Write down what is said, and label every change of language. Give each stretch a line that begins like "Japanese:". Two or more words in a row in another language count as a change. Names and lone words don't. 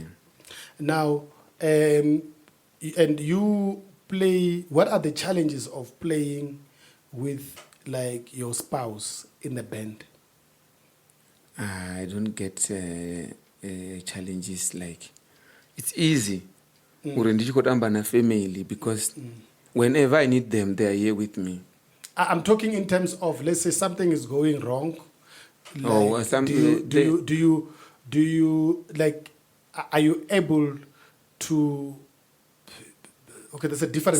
English: Now, and you play, what are the challenges of playing with like your spouse in the band? I don't get challenges like it's easy.
Shona: Uri ndichikotamba na
English: family because whenever I need them, they are here with me. I'm talking in terms of, let's say something is going wrong. Or something. Do you like? Are you able to? Okay, there's a difference